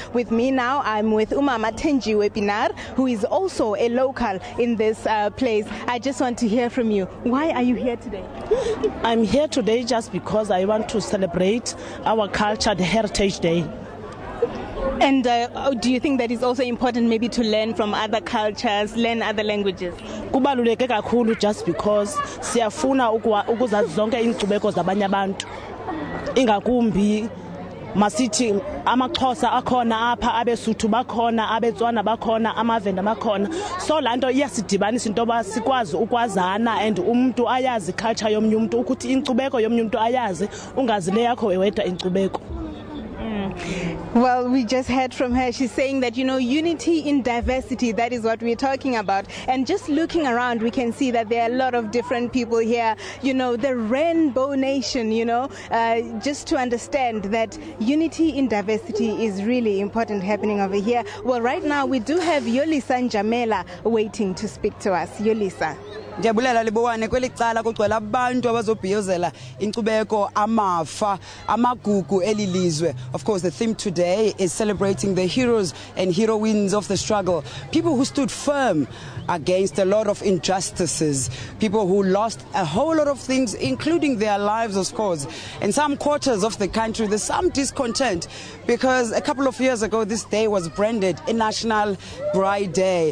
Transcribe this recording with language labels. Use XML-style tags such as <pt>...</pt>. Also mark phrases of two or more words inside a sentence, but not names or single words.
<en>With me now, I'm with Umama Tenji Wepinar, who is also a local in this place. I just want to hear from you. Why are you here today? I'm here today just because I want to celebrate our culture, the Heritage Day. And do you think that it's also important maybe to learn from other cultures, learn other languages?</en> <xh>Kubaluleke kakhulu</xh> <en>just because</en> <xh>siyafuna ukuzazi zonke inkcubeko zabanye abantu. Ingakumbi masithi amaXhosa akhona apha, abeSuthu bakhona, abeTswana bakhona, amaVenda bakhona. So lanto iyasidibanisa into ba sikwazi ukwazana and umuntu ayazi culture yomnye umuntu ukuthi inkcubeko yomnye umuntu ayazi ungazi le yakho wedwa inkcubeko.</xh> <en>Well, we just heard from her. She's saying that, unity in diversity, that is what we're talking about. And just looking around, we can see that there are a lot of different people here. The Rainbow Nation, just to understand that unity in diversity is really important happening over here. Well, right now, we do have Yolisa Njamela waiting to speak to us. Yolisa.</en> <xh>Ndiyabulela libowane kweli cala kugcwele abantu abazobhiyozela inkcubeko amafa amagugu elilizwe.</xh> <en>Of course, the theme today is celebrating the heroes and heroines of the struggle, people who stood firm against a lot of injustices, people who lost a whole lot of things, including their lives, of course. In some quarters of the country, there's some discontent because a couple of years ago, this day was branded a National Bride Day.</en>